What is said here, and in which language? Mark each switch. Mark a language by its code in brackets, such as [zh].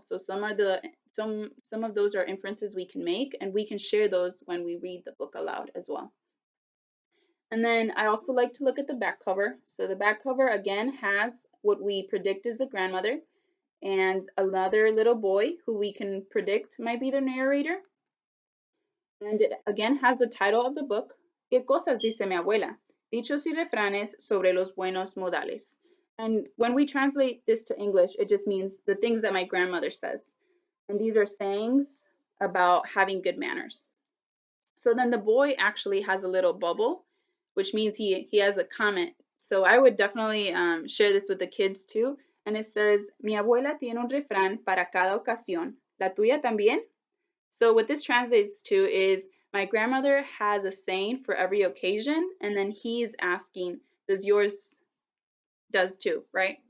[en] So some of those are inferences we can make, and we can share those when we read the book aloud as well. And then I also like to look at the back cover. So the back cover again has what we predict is the grandmother, and another little boy who we can predict might be the narrator. And it again has the title of the book, [es] ¿Qué cosas dice mi abuela? Dichos y refranes sobre los buenos modales. [en] And when we translate this to English, it just means the things that my grandmother says. And these are sayings about having good manners. So then the boy actually has a little bubble, which means he has a comment. So I would definitely share this with the kids too. And it says, [es] Mi abuela tiene un refrán para cada ocasión. ¿La tuya también? [en] So what this translates to is, my grandmother has a saying for every occasion, and then he's asking, does yours too, right?